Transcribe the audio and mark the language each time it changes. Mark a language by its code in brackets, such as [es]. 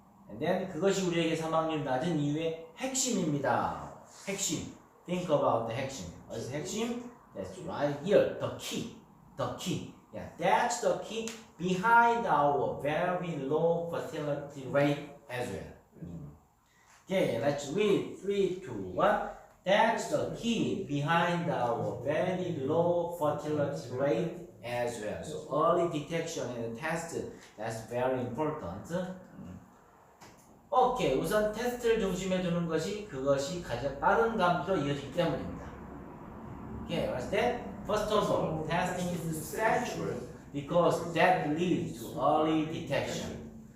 [en] And then [ko] 그것이 우리에게 사망률 낮은 이유의 핵심입니다. 핵심. [en] Think about the 핵심. What's the 핵심? That's right here. The key. Yeah, that's the key behind our very low fertility rate as well. Okay, let's read 3, 2, 1. That's the key behind our very low fertility rate as well. So early detection and test, that's very important. [ko] 오케이, 우선 테스트를 중심에 두는 것이 그것이 가장 빠른 감지로 이어지기 때문입니다. [en] Okay, what's that? First of all, testing is central because that leads to early detection.